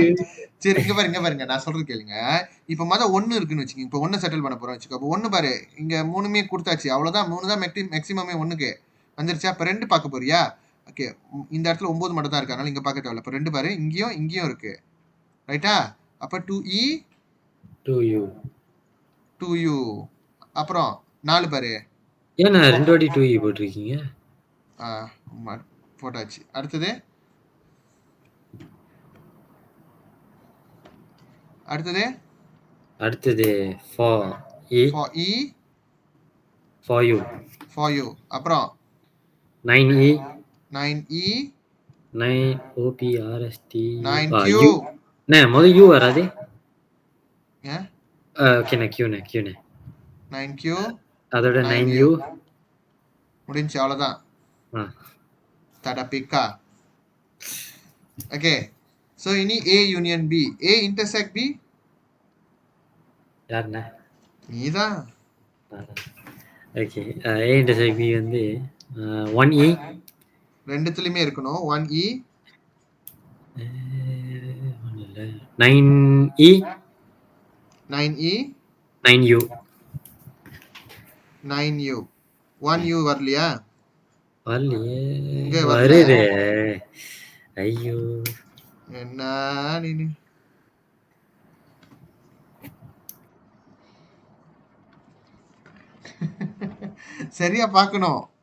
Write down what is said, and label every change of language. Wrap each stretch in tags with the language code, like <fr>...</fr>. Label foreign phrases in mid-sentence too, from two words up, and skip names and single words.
<ta>சரி இங்க பாருங்க நான் சொல்றது கேளுங்க. இப்ப ஒண்ணு இருக்குன்னு வச்சுக்கோங்க. இப்ப ஒண்ணு செட்டில் பண்ண போறோம் வச்சுக்கோ. அப்ப ஒண்ணு பாரு, இங்க 3மே கொடுத்தாச்சு. அவ்வளவுதான். 3 தான் மேக்ஸிமமே ஒண்ணுக்கு வந்துருச்சா? அப்ப 2 பார்க்க போறியா? ஓகே, இந்த இடத்துல 9 மட்டும் தான் இருக்கு, அதனால இங்க பார்க்க தேவையில்ல. அப்ப 2 பாரு, இங்கேயும் இருக்கு. ரைட்டா? அப்ப 2E 2U அப்புறம் 4 பாரு. ஏன்னா 2 வாட்டி 2E போட்டிருக்கீங்க? போட்டாச்சு. அடுத்தது 4E 4E 4U அப்புறம் 9E 9E 9OPRST 9Q. முதல் U வராது. ஏன்? ஓகேண்ணே Qண்ணே 9Q அதோட 9U முடிஞ்சு. அவ்வளோதான். தட பிக்கா.</ta> <en>okay, so</en> <ta>இனி A யூனியன் B. A இன்டர்செக்ட் B யாருண்ணே? நீதான். ஓகே, A இன்டர்செக்ட் B வந்து 1E ரெண்டுத்துலயுமே இருக்கணும். 1E 9E 9E 9U 9U 1U வரலையா? வரலையே. வரல. வருது. ஐயோ என்ன நீனு. சரியா பார்க்கணும்.</ta>